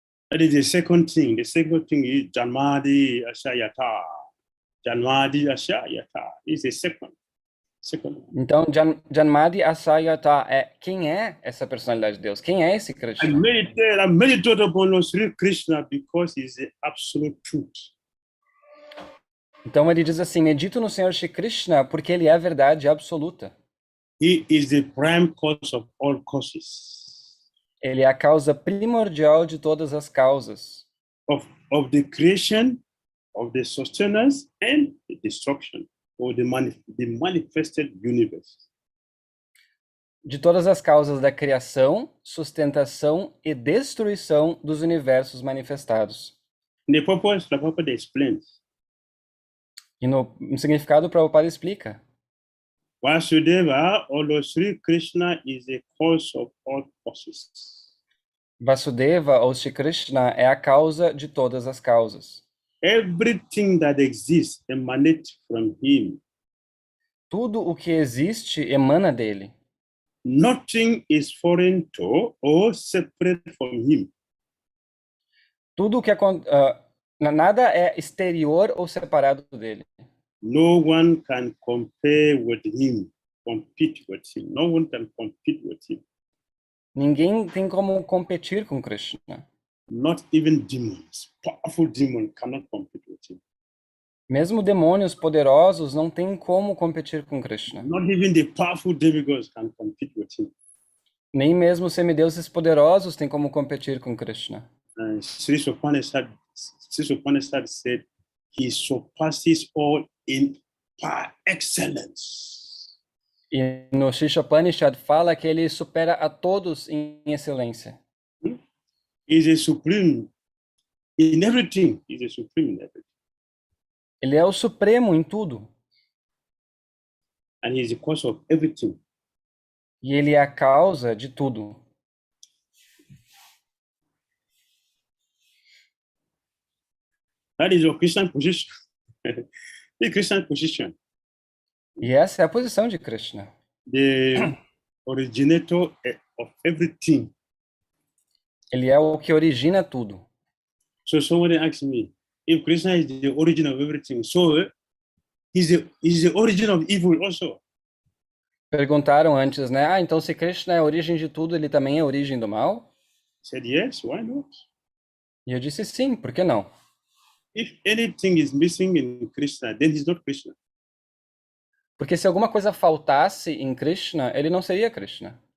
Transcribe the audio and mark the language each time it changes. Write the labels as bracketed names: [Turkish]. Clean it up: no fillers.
[English] That is the second thing. The second thing is Janmadi Ashayata. Janmadi Ashayata is the second. [Portuguese] Então, Janmadi Asayata quem é essa personalidade de Deus? Quem é esse Krishna? [English] I meditate upon Sri Krishna because he is the absolute truth. [Portuguese] Então ele diz assim: medito no Senhor Shri Krishna porque ele é a verdade absoluta. [English] He is the prime cause of all causes. [Portuguese] Ele é a causa primordial de todas as causas. [English] Of the creation, of the sustenance and the destruction. Or the manifested universe. [Portuguese] De todas as causas da criação, sustentação e destruição dos universos manifestados. [English] The purpose, the Prabhupada explains. [Portuguese] E no significado, o Prabhupada explica. [English] Vasudeva, or Sri Krishna, is the cause of all causes. [Portuguese] Vasudeva, ou Shri Krishna, é a causa de todas as causas. [English] Everything that exists emanates from him. [Portuguese] Tudo o que existe emana dele. [English] Nothing is foreign to or separate from him. [Portuguese] Tudo o que nada é exterior ou separado dele. [English] No one can compete with him. No one can compete with him. [Portuguese] Ninguém tem como competir com Krishna. [English] Not even demons, powerful demons cannot compete with him. [Portuguese] Mesmo demônios poderosos não têm como competir com Krishna. [English] Not even the powerful demigods can compete with him. [Portuguese] Nem mesmo os semideuses poderosos têm como competir com Krishna. [English] Sri Upanishad said, he surpasses all in par excellence. [Portuguese] E no Upanishad fala que ele supera a todos em excelência. [English] He is a supreme in everything. He is a supreme in everything. [Portuguese] Ele é o supremo em tudo. [English] And he is the cause of everything. [Portuguese] E ele é a causa de tudo. [English] That is your Christian position. The Christian position. [Portuguese] E essa é a posição de Krishna. [English] The originator of everything. [Portuguese] Ele é o que origina tudo. [English] So somebody asked me, if Krishna is the origin of everything, so he's the origin of evil also. [Portuguese] Perguntaram antes, né? Então se Krishna é a origem de tudo, ele também é a origem do mal? [English] I said, yes, why not? [Portuguese] E eu disse sim, por que não? [English] If anything is missing in Krishna, then he's not Krishna. [Portuguese] Porque se alguma coisa faltasse em Krishna, ele não seria Krishna.